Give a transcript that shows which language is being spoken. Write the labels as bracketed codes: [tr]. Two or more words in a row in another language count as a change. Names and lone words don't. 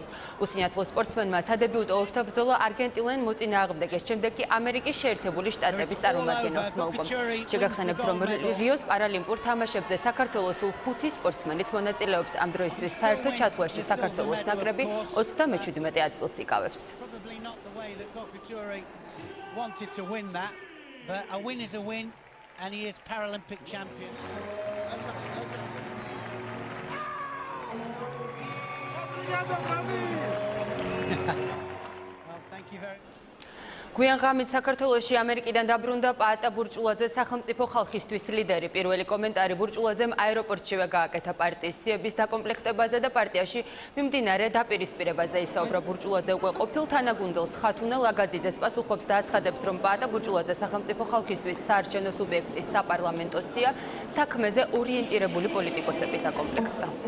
[ka] უსინათლო სპორტსმენმა სადებიუტო ორთაბრძოლა არგენტინელ მოწინააღმდეგეს, შემდეგ კი ამერიკის შეერთებული შტატების წარმომადგენელს მოუგო. შეგახსენებთ, რომ რიოს პარალიმპურ თამაშებზე საქართველოს სულ 5 სპორტსმენით მონაწილეობს. ამ დროისთვის საერთო ჩათვლაში საქართველოს ნაკრები 37 ადგილს იკავებს. [en] But a win is a win, and he is Paralympic champion. Well, thank you very much. [ka] გვიან ღამით საქართველოში ამერიკიდან დაბრუნდა პაატა ბურჭულაძე, სახელმწიფო ხალხისთვის ლიდერი. პირველი კომენტარი ბურჭულაძემ აეროპორტშივე გააკეთა პარტიის სიების დაკომპლექტებაზე და პარტიაში მიმდინარე დაპირისპირებაზე ისაუბრა. ბურჭულაძე უკვე ყოფილ თანაგუნდელს ხათუნა ლაგაძიძეს პასუხობს და აცხადებს, რომ პაატა ბურჭულაძე სახელმწიფო ხალხისთვის საარჩევნო სუბიექტის საპარლამენტო სია საქმეზე ორიენტირებული პოლიტიკოსები დაკომპლექტდა.